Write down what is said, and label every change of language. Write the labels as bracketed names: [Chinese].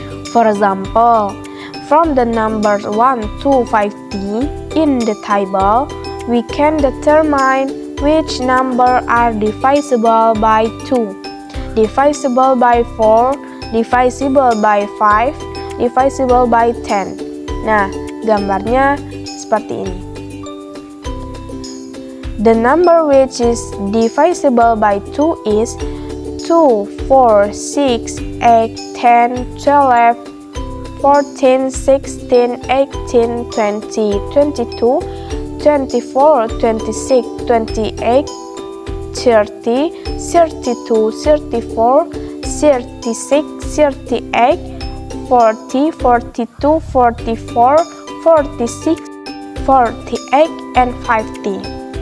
[English] For example, from the numbers 1 to 50 in the table, we can determine which number are divisible by 2, divisible by 4, divisible by 5, divisible by 10. [Indonesian] Nah, gambarnya seperti ini. [English] The number which is divisible by 2 is 2, 4, 6, 8, 10, 12, 14, 16, 18, 20, 22, 24, 26, 28, 30, 32, 34, 36, 38, 40, 42, 44, 46, 48, and 50.